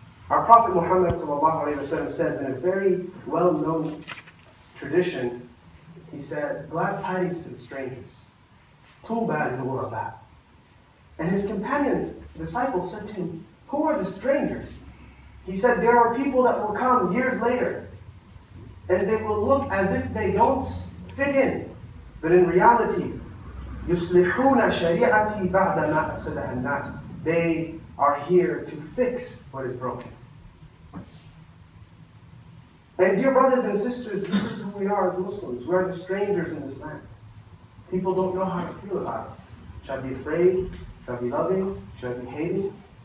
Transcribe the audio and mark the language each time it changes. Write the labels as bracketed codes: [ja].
[en] Our Prophet Muhammad says in a very well-known tradition, he said, glad tidings to the strangers. Tuba lil-ghuraba. And his companions, disciples, said to him, who are the strangers? He said, there are people that will come years later, and they will look as if they don't fit in. But in reality, [ar] يُصْلِحُونَ شَرِيعَتِي بَعْدَ مَا أَفْسَدَهَا النَّاسِ. [en] They are here to fix what is broken. And dear brothers and sisters, this is who we are as Muslims. We are the strangers in this land. People don't know how to feel about us. Should I be afraid? Should I be loving? Should I be hating?